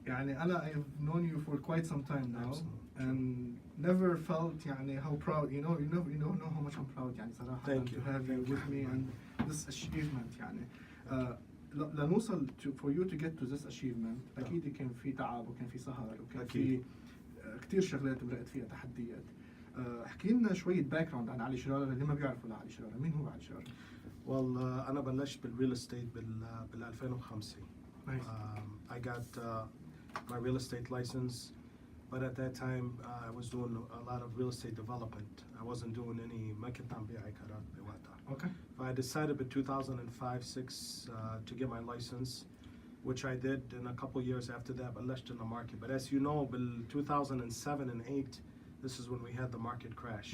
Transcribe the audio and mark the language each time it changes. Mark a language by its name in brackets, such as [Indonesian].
[Arabic] يعني أنا [English] I've known you for quite some time now. Absolutely. And never felt [Arabic] يعني [English] how proud you know how much I'm proud [Arabic] يعني صراحة [English] Thank to you. have you with me and this achievement [Arabic] يعني لنوصل [English] for you to get to this achievement [Arabic] أكيد كان في تعب وكان في سهر وكان في كتير شغلات مرقت فيها تحديات. احكي لنا شوية باك جراوند عن علي شرارة اللي ما بيعرفوا لعلي شرارة. مين هو علي شرارة؟ أنا بلشت بالريل استيت بال 2005. [English] Nice. I got my real estate license, but at that time I was doing a lot of real estate development. I wasn't doing any [Arabic] ما كنت عم بيع عقارات بوقتها. [English] Okay. I decided in 2005-06 to get my license, which I did, and a couple years after that [Arabic] بلشت [English] in the market. But as you know, [Arabic] بال [English] 2007 and 8, this is when we had the market crash.